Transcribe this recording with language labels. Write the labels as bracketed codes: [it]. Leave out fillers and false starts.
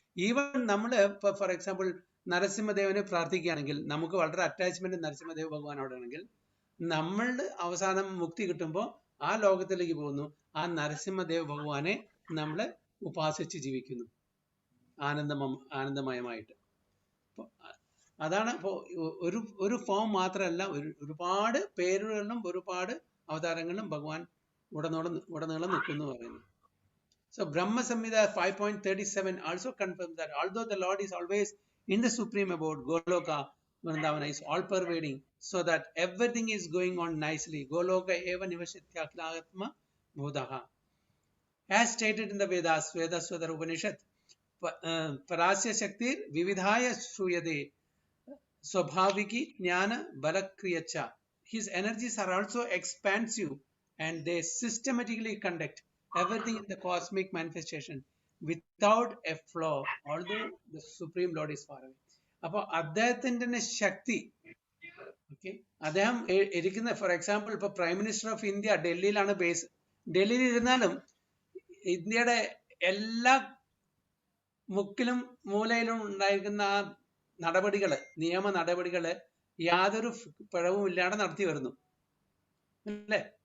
[ml] Even നമ്മൾ ഇപ്പൊ for example നരസിംഹദേവനെ പ്രാർത്ഥിക്കുകയാണെങ്കിൽ നമുക്ക് വളരെ അറ്റാച്ച്മെന്റ് നരസിംഹദേവ ഭഗവാനോട് ആണെങ്കിൽ, നമ്മളുടെ അവസാനം മുക്തി കിട്ടുമ്പോൾ ആ ലോകത്തിലേക്ക് പോകുന്നു, ആ നരസിംഹദേവ ഭഗവാനെ നമ്മൾ ഉപാസിച്ച് ജീവിക്കുന്നു ആനന്ദമയമായിട്ട്. അതാണ് ഇപ്പോ ഒരു ഫോം മാത്രമല്ല, ഒരുപാട് പേരുകളിലും ഒരുപാട് അവതാരങ്ങളിലും ഭഗവാൻ ഉടനീളം നിൽക്കുന്നു പറയുന്നു. [en] So Brahma Samhita 5.37 also confirms that although the Lord is always in the supreme abode, Goloka Vrindavana is all pervading, so that everything is going on nicely. [sa] Goloka eva nivashyatya aklatma bhudaha. [en] As stated in the Vedas, Vedaswara Upanishad, [sa] Parasya Shaktir Vividhaya Shruyade Swabhaviki Jnana Balakriyacha. [en] His energies are also expansive and they systematically conduct everything in the cosmic manifestation without a flaw, although the Supreme Lord is far away. [ml] അപ്പോൾ അദ്ദേഹത്തിന്റെ തന്നെ ശക്തി, okay, അദ്ദേഹം ഇരിക്കുന്ന for example ഇപ്പൊ [en] prime minister of India [ml] ഡൽഹിയിലാണ് base. ഡൽഹിയിൽ ഇരുന്നാലും ഇന്ത്യയുടെ എല്ലാ മുക്കിലും മൂലയിലും ഉണ്ടായിരിക്കുന്ന ആ നടപടികള്, നിയമ നടപടികള് യാതൊരു പിഴവും ഇല്ലാതെ നടത്തി വരുന്നു അല്ലേ?